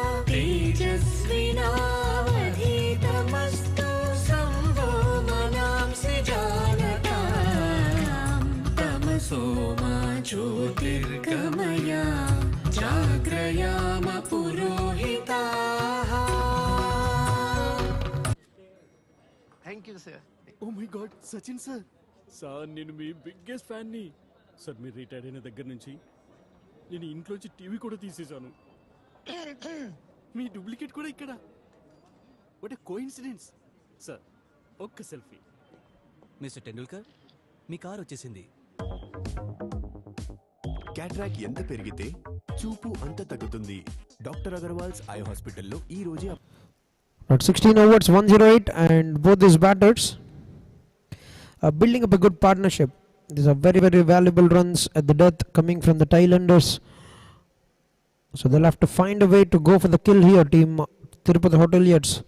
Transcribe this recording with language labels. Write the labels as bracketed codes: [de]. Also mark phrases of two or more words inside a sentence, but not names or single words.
[sa] तेजस्विनावधीतमस्तु संवो मनांसि जानताम् तमसोमा ज्योतिर्गमय जाग्रयाम पुरोहिताः. [en] Thank you sir. Oh my god [te] సచిన్ సార్. సార్ నేను మీ [en] biggest fan. [te] సార్ మీరు రిటైర్ అయిన దగ్గర నుంచి నేను ఇంట్లోంచి టీవీ కూడా తీసేశాను. మీ డూప్లికేట్ కూడా ఇక్కడ. [en] What a coincidence. [te] సార్ ఒక్క సెల్ఫీ. మిస్టర్ టెండూల్కర్ మీ కార్ వచ్చేసింది. క్యాట్రాక్ ఎంత పెరిగితే చూపు అంత తగ్గుతుంది. డాక్టర్ అగర్వాల్స్ ఐ హాస్పిటల్లో ఈ రోజే. [en] At 16 overs, 108, and both these batters are building up a good partnership. These are very, very valuable runs at the death coming from the Thailanders. So they'll have to find a way to go for the kill here, team Tirupati Hoteliers.